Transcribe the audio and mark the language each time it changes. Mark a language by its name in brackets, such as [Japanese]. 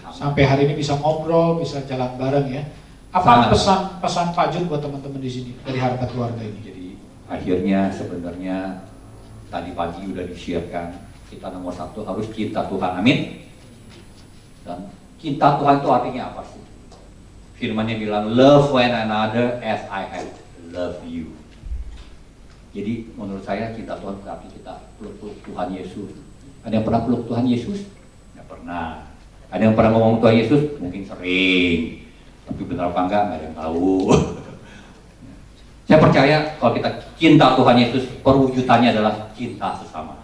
[Indonesian] Sampai hari ini bisa ngobrol, bisa jalan bareng ya. Apa pesan Pak Jun buat teman-teman di sini dari harta keluarga ini? Jadi akhirnya sebenarnya tadi pagi udah disiarkan, kita nomor satu harus cinta Tuhan, amin. Dan cinta Tuhan itu artinya apa sih? Firman-Nya bilang, [English] love one another as I have loved you. [Indonesian] Jadi menurut saya cinta Tuhan berarti kita peluk Tuhan Yesus. Ada yang pernah peluk Tuhan Yesus? Nggak pernah. Ada yang pernah ngomong Tuhan Yesus? Mungkin sering. Tapi benar apa enggak, nggak ada yang tahu. Saya percaya kalau kita cinta Tuhan Yesus, perwujudannya adalah cinta sesama.